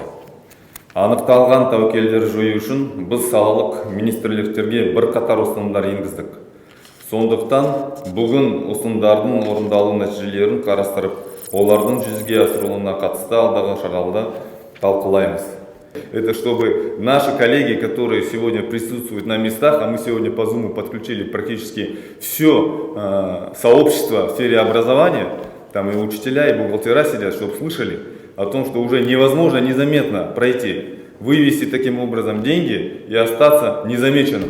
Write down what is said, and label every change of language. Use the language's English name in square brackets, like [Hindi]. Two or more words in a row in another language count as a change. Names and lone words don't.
[Kazakh] Анықталған тәуекелдерді жою үшін біз салалық министрліктерге бірқатар ұсынымдар енгіздік. Сондықтан бүгін ұсынымдардың орындалу нәтижелерін қарастырып, олардың жүзеге асырылуына қатысты алдағы шараларды талқылаймыз. [Russian] Это чтобы наши коллеги, которые сегодня присутствуют на местах, а мы сегодня по Zoom подключили практически все сообщество в сфере образования, там и учителя, и бухгалтера сидят, чтобы слышали о том, что уже невозможно незаметно пройти, вывести таким образом деньги и остаться незамеченным.